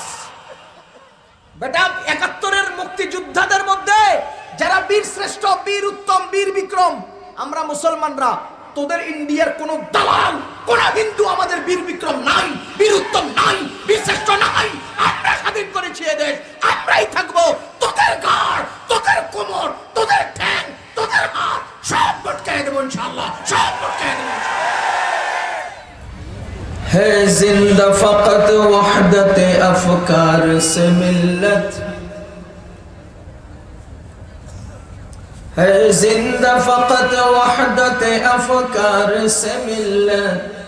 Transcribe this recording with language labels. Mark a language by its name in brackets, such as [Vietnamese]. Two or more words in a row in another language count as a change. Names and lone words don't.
[Bangla] বেটা ৭১-এর মুক্তিযোদ্ধাদের মধ্যে যারা বীর শ্রেষ্ঠ, বীর উত্তম, বীর বিক্রম, আমরা মুসলমানরা, তোদের ইন্ডিয়ার কোন দালাল, কোন হিন্দু আমাদের বীর বিক্রম নাই, বীর উত্তম নাই, বীর শ্রেষ্ঠ নাই। আমরা স্বাধীন করেছি এদেশ, আমরাই থাকবো। তোদের গাড়, তোদের কোমর, তোদের ঠ্যাং, তোদের হাত সব বটকায় দেবো ইনশাআল্লাহ, সব বটকায় দেবো। [Urdu] ہے زندہ فقط وحدت افکار سے ملت، ہے زندہ فقط وحدت افکار سے ملت،